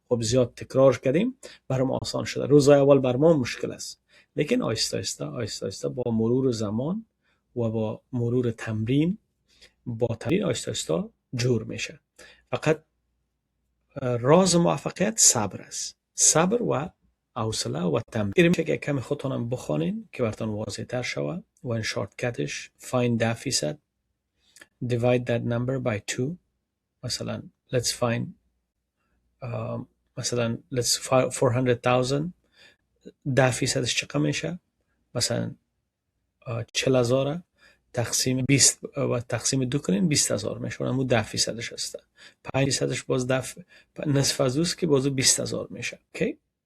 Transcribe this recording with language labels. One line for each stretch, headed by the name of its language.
Persian: خب زیاد تکرار کردیم برام آسان شده. روزهای اول بر ما مشکل است، لیکن آهسته آهسته با مرور زمان و با مرور تمرین آهسته جور میشه. فقط راز موفقیت صبر است. صبر و حوصله و تمرین. میشه که کمی خودتونم بخونین که براتون واضح تر شود. و این شارتکتش
English: find 10%، divide that number by 2.
Persian: مثلا
English: let's find
Persian: مثلا let's 400,000 10%ش چقدر میشه؟ مثلا 40,000 تقسیم 20 و تقسیم 2 کنین 20,000 میشه. اونم 10%ش هست. 5%ش باز نصف از اوست که بازو 20,000 میشه. اوکی.